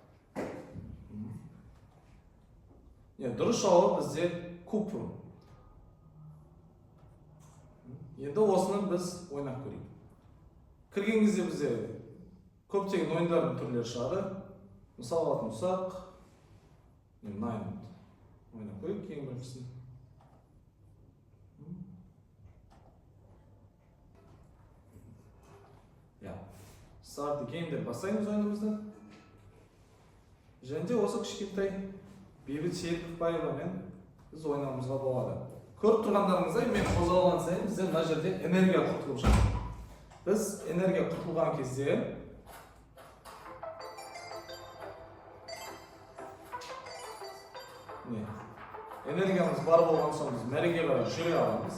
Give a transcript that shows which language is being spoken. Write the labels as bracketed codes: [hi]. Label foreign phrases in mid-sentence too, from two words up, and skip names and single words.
[kk] Дұрыс жауап бізде купрум. Енді осыны біз ойнап көрейік. Кірген кезде бізде көптеген ойындардың түрлері шығады. Мысалы алатын болсақ, ойнап көрейік ең біріншісін. [en] Start the game [kk] деп бастаймыз ойынымызды. Және де осы кішкентай Бейбіт Серікбаевамен біз ойнауымызға болады. Көріп тұрғандарыңыздай, мен қозғалған сайын бізде мына жерде энергия құртылып жатыр. Біз энергия құртылған кезде энергиямыз бар болған соң біз мәреге қарай жүре аламыз.